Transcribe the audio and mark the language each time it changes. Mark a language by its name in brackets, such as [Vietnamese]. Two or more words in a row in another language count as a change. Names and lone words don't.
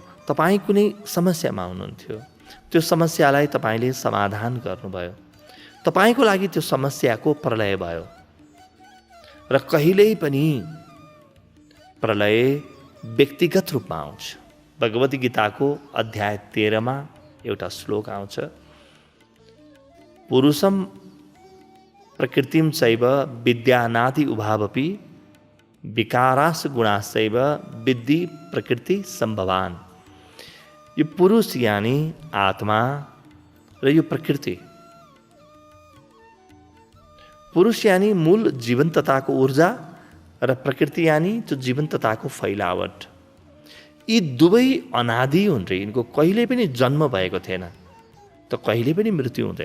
[Nepali] तपाईँ कुनै समस्यामा हुनुहुन्थ्यो, त्यो समस्यालाई तपाईँले समाधान गर्नुभयो, तपाईँको लागि त्यो समस्याको प्रलय भयो। र कहिल्यै पनि प्रलय व्यक्तिगत रूपमा आउँछ। भगवत गीताको अध्याय 13 एउटा श्लोक आउँछ, [Sanskrit] पुरुषम प्रकृतिम चैव विद्यानादि उभावपि विकारास गुणाश्चैव विद्धि प्रकृति सम्भवान। [Nepali] यो पुरुष यानी आत्मा र यो प्रकृति। पुरुष यानी मूल जीवन्तताको ऊर्जा र प्रकृति यानी त्यो जीवन्तताको फैलावट। यी दुवै अनादि हुन् रे, यिनको कहिले पनि जन्म भएको थिएन, त कहिले पनि मृत्यु हुँदैन।